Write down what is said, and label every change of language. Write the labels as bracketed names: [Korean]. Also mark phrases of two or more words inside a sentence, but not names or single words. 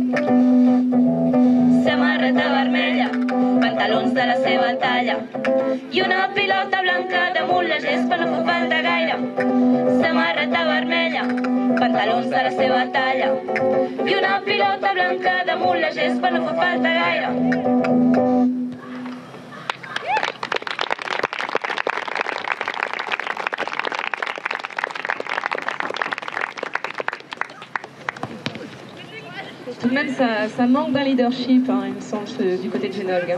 [Catalan] Samarreta vermella, pantalons de la seva talla i una pilota blanca damunt la gespa no fa falta gaire. Samarreta vermella, pantalons de la seva talla i una pilota blanca damunt la gespa no fa falta gaire. [French] Tout de même, ça manque d'un leadership, hein, il me semble, du côté de Génolgue.